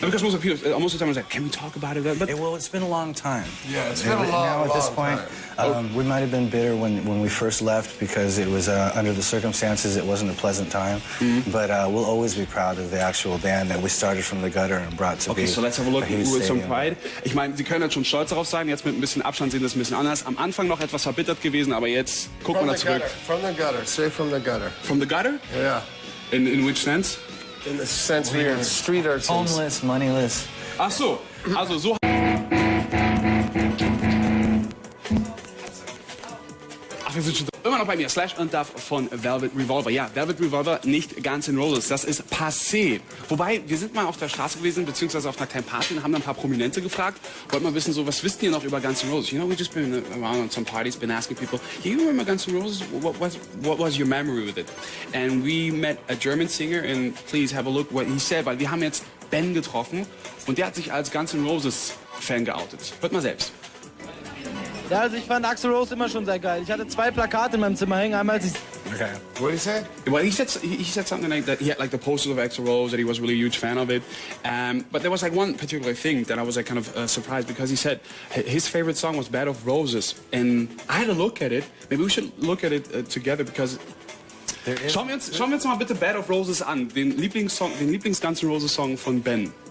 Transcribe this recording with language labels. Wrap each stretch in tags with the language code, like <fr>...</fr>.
<en>Because most of the time I was like, can we talk about it? But well, it's been a long time. Yeah, it's been a long time. Now at this point, we might have been bitter when we first left because it was under the circumstances it wasn't a pleasant time. But we'll always be proud of the actual band that we started from the gutter and brought to be. Okay, so let's have a look with some pride.</en> <de>Ich meine, Sie können jetzt schon stolz darauf sein. Jetzt mit ein bisschen Abstand sehen das ein bisschen anders. Am Anfang noch etwas verbittert gewesen, aber jetzt gucken wir da zurück.</de> <en>From the gutter, straight from the gutter. From the gutter? Yeah. In which sense? In the sense we are street urchins. Homeless, moneyless.</en> <de>Ach so, also so. Ach, wir sind schon immer noch bei mir. Slash und Duff von Velvet Revolver. Ja, Velvet Revolver, nicht Guns N' Roses. Das ist passé. Wobei, wir sind mal auf der Straße gewesen, beziehungsweise auf einer kleinen Party und haben dann ein paar Prominente gefragt. Wollten mal wissen, so, was wisst ihr noch über Guns N' Roses?</de> <en>You know, we just been around on some parties, been asking people, you remember Guns N' Roses? What was your memory with it? And we met a German singer, and please have a look what he said,</en> <de>weil wir haben jetzt Ben getroffen und der hat sich als Guns N' Roses Fan geoutet. Hört mal selbst. Ja, also ich fand Axl Rose immer schon sehr geil. Ich hatte 2 Plakate in meinem Zimmer hängen. Einmal als ich</de> <en>Okay. What did he say? Well, he said something like that. He had like the posters of Axl Rose, that he was really a huge fan of it. But there was like one particular thing that I was like kind of surprised, because he said his favorite song was Bed of Roses, and I had to look at it. Maybe we should look at it together, because</en> <de>schauen wir uns mal bitte Bed of Roses an, den Lieblings-Guns N' Roses Song von Ben.</de>